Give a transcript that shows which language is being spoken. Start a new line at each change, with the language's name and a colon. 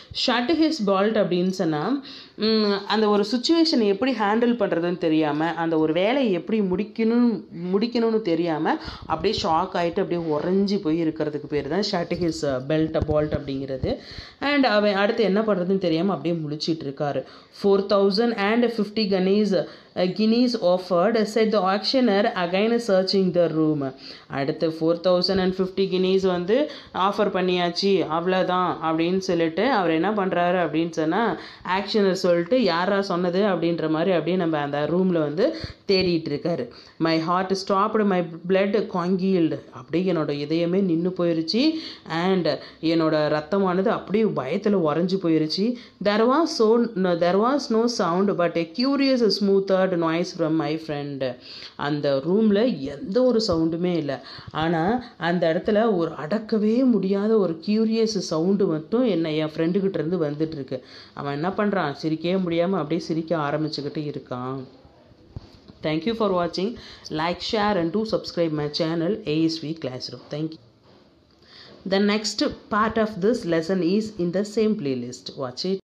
Tamil: Shut his fault அப்படின்னு சொன்னால் அந்த ஒரு சுச்சுவேஷனை எப்படி ஹேண்டில் பண்ணுறதுன்னு தெரியாமல், அந்த ஒரு வேலையை எப்படி முடிக்கணும்னு தெரியாமல் அப்படியே ஷாக் ஆகிட்டு அப்படியே உறைஞ்சி போய் இருக்கிறதுக்கு பேர் தான் ஷட் ஹிஸ் பால்ட் அப்படிங்கிறது. அண்ட் அவன் அடுத்து என்ன பண்ணுறதுன்னு தெரியாமல் அப்படியே முழிச்சிட்டு இருக்காரு.
English: 4050 guineas offered, said the auctioneer, again searching the room.
Tamil: அடுத்து 4050 guineas வந்து ஆஃபர் பண்ணியாச்சு அவ்வளோதான் அப்படின்னு சொல்லிட்டு அவர் என்ன பண்ணுறாரு அப்படின்னு சொன்னால் ஆக்ஷனர் சொல்லிட்டு யாரா சொன்னது அப்படின்ற மாதிரி அப்படியே நம்ம அந்த ரூமில் வந்து தேடிட்டு இருக்காரு.
English: my heart stopped, my blood congealed,
Tamil: அப்படியே என்னோட இதயமே நின்று போயிருச்சு. அண்ட் என்னோட ரத்தமானது அப்படியே பயத்தில் உறைஞ்சி போயிருச்சு.
English: there was no sound but a curious smoothed noise from my friend.
Tamil: அந்த ரூமில் எந்த ஒரு சவுண்டுமே இல்லை, ஆனால் அந்த இடத்துல ஒரு அடக்கவே முடியாத ஒரு கியூரியஸ் சவுண்டு மட்டும் என் ஃப்ரெண்டுக்கிட்ட இருந்து வந்துட்டு இருக்கு. அவன் என்ன பண்ணுறான், சிரிக்கவே முடியாமல் அப்படியே சிரிக்க ஆரம்பிச்சுக்கிட்டு இருக்கான்.
English: Thank you for watching. Like, share and do subscribe my channel ASV Classroom. Thank you. The next part of this lesson is in the same playlist. Watch it.